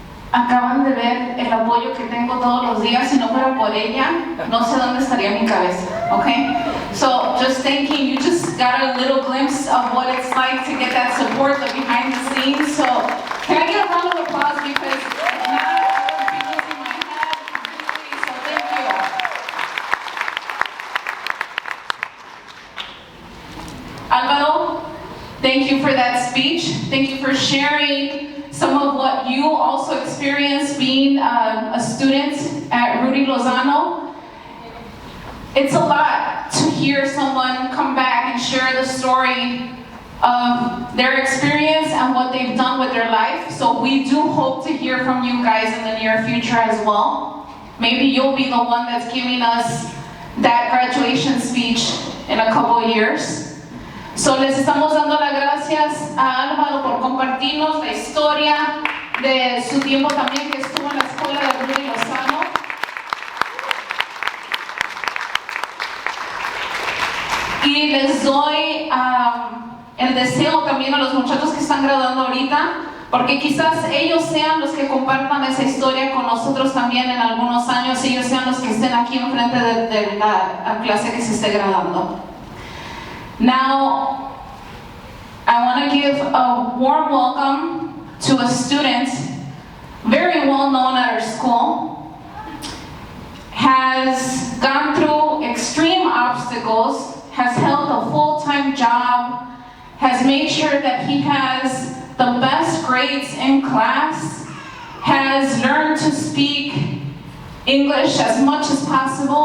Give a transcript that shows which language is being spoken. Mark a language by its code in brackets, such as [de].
[es] Acaban de ver el apoyo que tengo todos los días. Si no fuera por ella, no sé dónde estaría mi cabeza, okay? [en] So just thinking, you just got a little glimpse of what it's like to get that support, the behind the scenes. So can I get a round of applause, because now I will be losing my head completely, so thank you. Alvaro, thank you for that speech. Thank you for sharing some of what you also experienced being a student at Rudy Lozano. It's a lot to hear someone come back and share the story of their experience and what they've done with their life. So we do hope to hear from you guys in the near future as well. Maybe you'll be the one that's giving us that graduation speech in a couple of years. [es] So les estamos dando las gracias a Álvaro por compartirnos la historia de su tiempo también que estuvo en la escuela de Rudy Lozano. Y les doy el deseo también a los muchachos que están graduando ahorita, porque quizás ellos sean los que compartan esa historia con nosotros también en algunos años, ellos sean los que estén aquí enfrente de la clase que se esté graduando. [en] Now, I want to give a warm welcome to a student very well known at our school, has gone through extreme obstacles, has held a full-time job, has made sure that he has the best grades in class, has learned to speak English as much as possible.